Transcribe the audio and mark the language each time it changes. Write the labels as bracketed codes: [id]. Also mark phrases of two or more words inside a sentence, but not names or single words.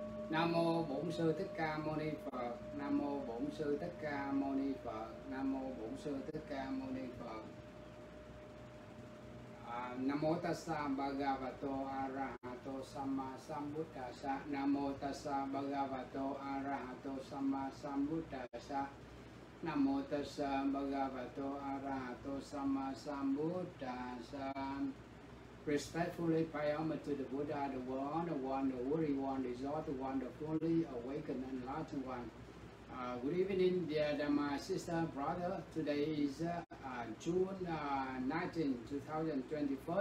[vi] Nam mô Bổn Sư Thích Ca Mâu Ni Phật. Nam mô Bổn Sư Thích Ca Mâu Ni Phật. Nam mô Bổn Sư Thích Ca Mâu Ni Phật. [pi] Nam mô Tassa Bhagavato Arahato Samma Sambuddhassa. Nam mô Tassa Bhagavato Arahato Samma Sambuddhassa. Nam mô Tassa Bhagavato Arahato Samma Sambuddhassa. [en] Respectfully pay homage to the Buddha, the one, the worthy one, the exalted one, the fully awakened and enlightened one. Good evening, dear Dharma Sister Brother. Today is June 19, 2021.